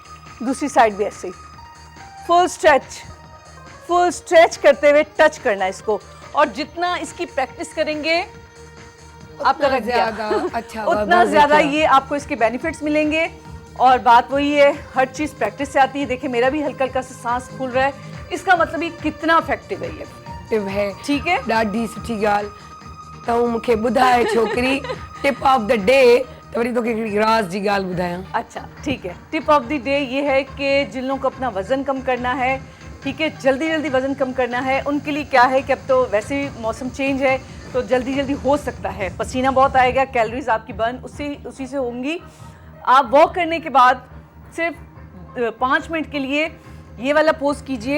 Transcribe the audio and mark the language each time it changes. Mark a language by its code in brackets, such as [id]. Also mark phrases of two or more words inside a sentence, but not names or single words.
[ur] دوسری سائیڈ بھی ایسے ہی [en] full stretch, full stretch [ur] کرتے ہوئے ٹچ کرنا ہے اس کو. اور جتنا اس کی پریکٹس کریں گے آپ کا رکھ دیا. زیادہ اچھا, उतना बहुत ज्यादा अच्छा। یہ آپ کو اس کے بینیفٹس ملیں گے۔ اور بات وہی ہے، ہر چیز پریکٹس سے آتی ہے. دیکھیے میرا بھی ہلکا ہلکا سا سانس پھول رہا ہے، اس کا مطلب یہ کتنا ایفیکٹو ہے یہ. ٹپ ہے, ٹھیک ہے. [sd] ॾाढी सुठी ॻाल्हि। तूं मूंखे ॿुधाए छोकिरी, [en] tip of the day, [sd] त वरी तोखे हिकिड़ी राज़ जी ॻाल्हि ॿुधायां। [ur] اچھا ٹھیک ہے, [en] tip of the day [ur] یہ ہے کہ جن لوگوں کو اپنا وزن کم کرنا ہے، ٹھیک ہے، جلدی جلدی وزن کم کرنا ہے، ان کے لیے کیا ہے کہ اب تو ویسے بھی موسم چینج ہے تو جلدی جلدی ہو سکتا ہے پسینہ بہت آئے گا، کیلوریز آپ کی برن اسی سے ہوں گی. آپ واک کرنے کے بعد صرف 5 منٹ کے لیے یہ والا پوز کیجیے.